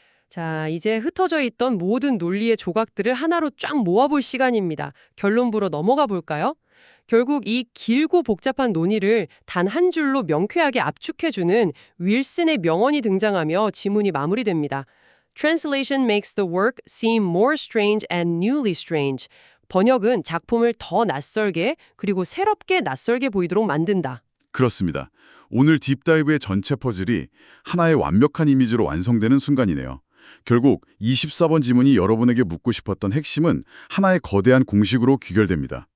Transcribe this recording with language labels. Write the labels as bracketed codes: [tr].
[ko] 자, 이제 흩어져 있던 모든 논리의 조각들을 하나로 쫙 모아볼 시간입니다. 결론부로 넘어가 볼까요? 결국 이 길고 복잡한 논의를 단 한 줄로 명쾌하게 압축해주는 윌슨의 명언이 등장하며 지문이 마무리됩니다. [en] Translation makes the work seem more strange and newly strange. [ko] 번역은 작품을 더 낯설게 그리고 새롭게 낯설게 보이도록 만든다. 그렇습니다. 오늘 딥다이브의 전체 퍼즐이 하나의 완벽한 이미지로 완성되는 순간이네요. 결국 24번 지문이 여러분에게 묻고 싶었던 핵심은 하나의 거대한 공식으로 귀결됩니다.